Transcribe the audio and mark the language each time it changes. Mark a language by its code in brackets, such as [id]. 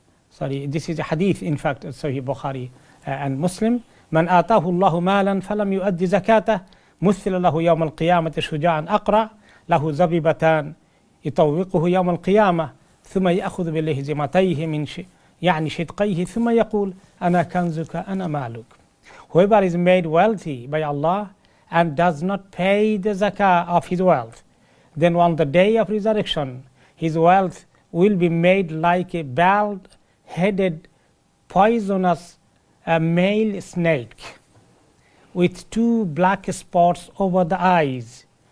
[en] Sorry, this is a hadith, in fact, Sahih Bukhari and Muslim. [ar] من آتاه الله مالا فلم يؤدي زكاته مثل له يوم القيامة شجاعا أقرع له زبيبتان يطوقه يوم القيامة ثم يأخذ بلهزمتيه من شدقيه ثم يقول أنا كنزك أنا مالك. [en] Whoever is made wealthy by Allah and does not pay the zakah of his wealth, then on the day of resurrection, his wealth will be made like a bald-headed, poisonous male snake with 2 black spots over the eyes.